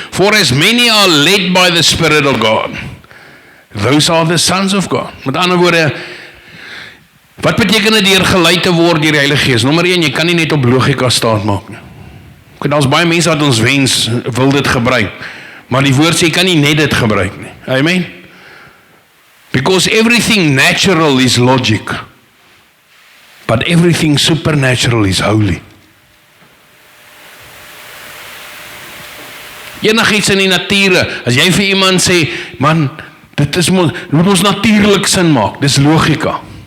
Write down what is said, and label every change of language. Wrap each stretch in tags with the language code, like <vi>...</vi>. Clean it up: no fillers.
<en>For as many are led by the Spirit of God, those are the sons of God.</en> <af>Met ander woorde, wat beteken dit deur gelei te word deur die Heilige Gees? Nommer 1, jy kan nie net op logika staat maak nie. Daar's baie mense wat ons wens wil dit gebruik. Maar die woord sê jy kan nie net dit gebruik nie. Amen.</af> <en>Because everything natural is logic. But everything supernatural is holy.</en> <af>Enigiets in die natuur, as jy vir iemand sê, man, dit moet ons natuurlik sin maak, dis logika.</af>